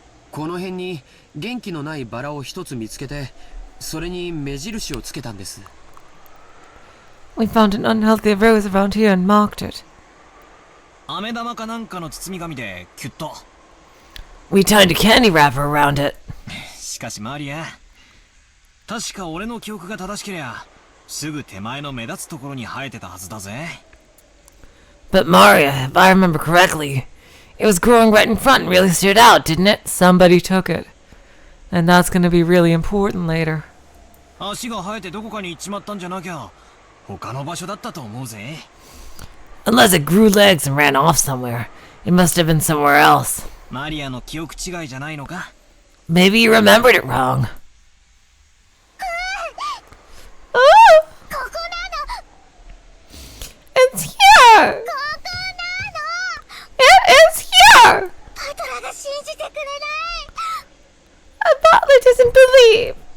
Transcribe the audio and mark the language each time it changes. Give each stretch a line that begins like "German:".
Japanese: この辺に元気のないバラを一つ見つけて、それに目印をつけたんです。
English: We found an unhealthy rose around here and marked it.
Japanese: 飴玉かなんかの包み紙でキュッと。
English: We tied a candy wrapper around it.
Japanese: しかしマリア、確か俺の記憶が正しけりゃ、すぐ手前の目立つところに生えてたはずだぜ。
English: But Maria, if I remember correctly, it was growing right in front and really stood out, didn't it? Somebody took it. And that's going to be really important later.
Japanese: 足が生えてどこかに行っちまったんじゃなきゃ、他の場所だったと思うぜ。
English: Unless it grew legs and ran off somewhere. It must have been somewhere else.
Japanese: マリアの記憶違いじゃないのか？
English: Maybe you remembered it wrong. Oh,
Japanese: ここなの！
English: it's here.
Japanese: ここなの！
English: It is here.
Japanese: パトラが信じてくれない！
English: A butler doesn't believe.